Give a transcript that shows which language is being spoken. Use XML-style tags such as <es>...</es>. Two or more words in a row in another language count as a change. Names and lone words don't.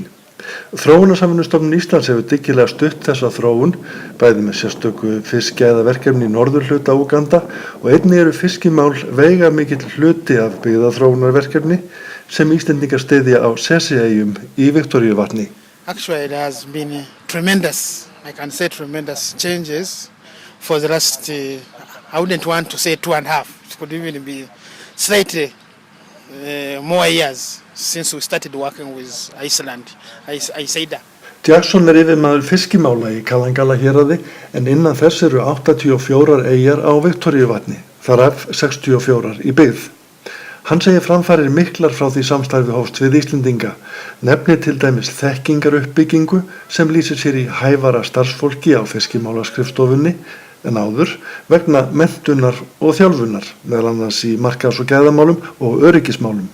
<is>Þróunarsamvinnustofnun Íslands hefur dyggilega stutt þessa þróun, bæði með sérstöku fiskgæðaverkefni í norðurhluta Úganda og einnig fiskimál veigamikill hluti af byggðaþróunarverkefni sem Íslendingar styðja á Seseyjum í Viktoríuvatni.</is> <en>Actually, there has been tremendous changes for the last, I wouldn't want to say 2.5, it could even be slightly more years since we started working with Iceland, ISEIDA.</en> <is>Jackson yfirmaður fiskimála í Kalangala héraði en innan þess 84 eyjar á Viktoríuvatni, þaraf 64 í byggð. Hann segir framfarir miklar frá því samstarfið hófst við Íslendinga, nefnir til dæmis þekkingaruppbyggingu sem lýsir sér í hæfara starfsfólki á fiskimálaskrifstofunni en áður vegna menntunar og þjálfunar, meðal annars í markaðs- og gæðamálum og öryggismálum.</is>